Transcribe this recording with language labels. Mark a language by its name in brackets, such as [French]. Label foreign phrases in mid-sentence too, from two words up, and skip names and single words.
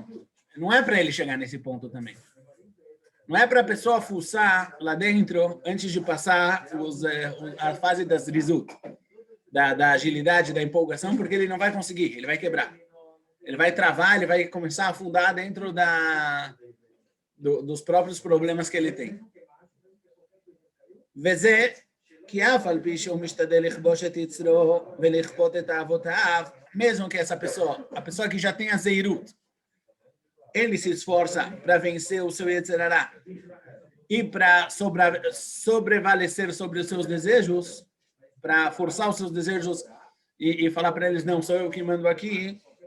[Portuguese] Não é para ele chegar nesse ponto também. Não é para a pessoa fuçar lá dentro antes de passar a fase das Zrizut, da agilidade, da empolgação, porque ele não vai conseguir, ele vai quebrar. Ele vai travar, ele vai começar a afundar dentro dos próprios problemas que ele tem. [Hebrew] וזה כי אף על פי שהוא משתדל לכבוש את יצרו ולכפות את אהבותיו, [Portuguese] mesmo que essa pessoa, a pessoa que já tem a Zeirut, ele se esforça para vencer o seu [Hebrew] יצר הרע [Portuguese] e para sobrevalecer sobre os seus desejos, para forçar os seus desejos e falar para eles, não, sou eu que mando aqui,